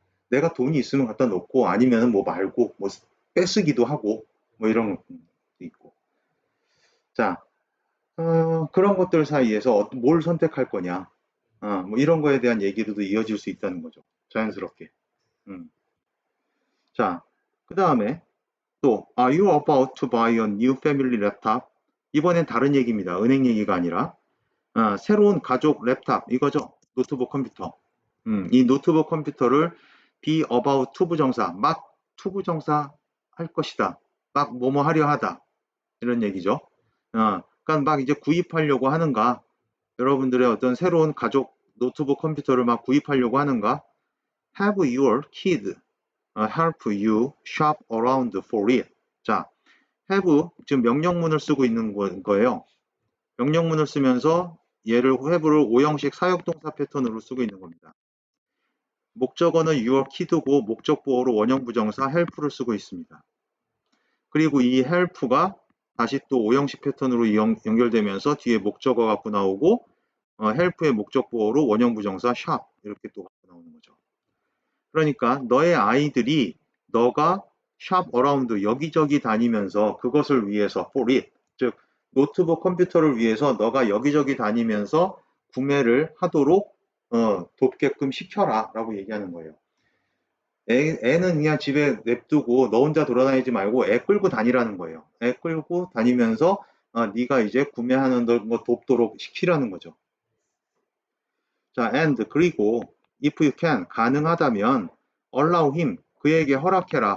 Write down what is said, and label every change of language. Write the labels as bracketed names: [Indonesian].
[Korean] 내가 돈이 있으면 갖다 놓고 아니면은 뭐 말고 뭐 빼쓰기도 하고 뭐 이런 것도 있고. 자, 그런 것들 사이에서 뭘 선택할 거냐. 뭐 이런 거에 대한 얘기로도 이어질 수 있다는 거죠. 자연스럽게. 음. 자, 그 다음에 또 [English] Are you about to buy a new family laptop? [Korean] 이번엔 다른 얘기입니다. 은행 얘기가 아니라 새로운 가족 랩탑 이거죠. 노트북 컴퓨터. 이 노트북 컴퓨터를 be about to 부정사, 막 to 부정사 할 것이다. 막 뭐뭐 하려 하다. 이런 얘기죠. 그러니까 막 이제 구입하려고 하는가? 여러분들의 어떤 새로운 가족 노트북 컴퓨터를 막 구입하려고 하는가? [English] Have your kid help you shop around for it. [Korean] 자, have 지금 명령문을 쓰고 있는 거예요. 명령문을 쓰면서 얘를 have를 오형식 사역동사 패턴으로 쓰고 있는 겁니다. 목적어는 your kid고 목적 보호로 원형 부정사 help를 쓰고 있습니다. 그리고 이 help가 다시 또 오형식 패턴으로 연결되면서 뒤에 목적어 갖고 나오고 help의 목적 보호로 원형 부정사 shop 이렇게 또 갖고 나오는 거죠. 그러니까 너의 아이들이 너가 [English] shop around [Korean] 여기저기 다니면서 그것을 위해서 [English] for it [Korean] 즉 노트북 컴퓨터를 위해서 너가 여기저기 다니면서 구매를 하도록 돕게끔 시켜라 라고 얘기하는 거예요. 애는 그냥 집에 냅두고 너 혼자 돌아다니지 말고 애 끌고 다니라는 거예요. 애 끌고 다니면서 네가 이제 구매하는 거 돕도록 시키라는 거죠. [English] 자, and [Korean] 그리고 [English] if you can [Korean] 가능하다면 [English] allow him [Korean] 그에게 허락해라.